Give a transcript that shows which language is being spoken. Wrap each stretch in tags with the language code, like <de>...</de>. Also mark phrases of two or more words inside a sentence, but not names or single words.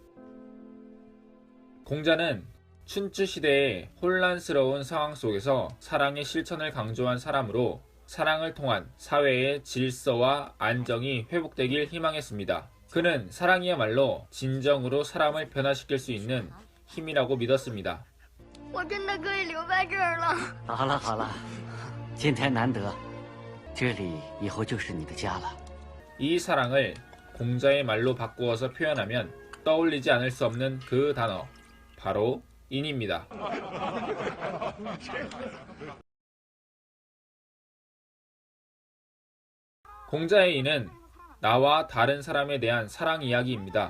<ko>공자는 춘추 시대의 혼란스러운 상황 속에서 사랑의 실천을 강조한 사람으로 사랑을 통한 사회의 질서와 안정이 회복되길 희망했습니다. 그는 사랑이야말로 진정으로 사람을 변화시킬 수 있는 힘이라고 믿었습니다.</ko> <zh>我真的可以留在这儿了。好了好了，今天难得，这里以后就是你的家了。</zh> <ko>이 사랑을 공자의 말로 바꾸어서 표현하면 떠올리지 않을 수 없는 그 단어, 바로 인입니다. 공자의 인은 나와 다른 사람에 대한 사랑 이야기입니다.</ko>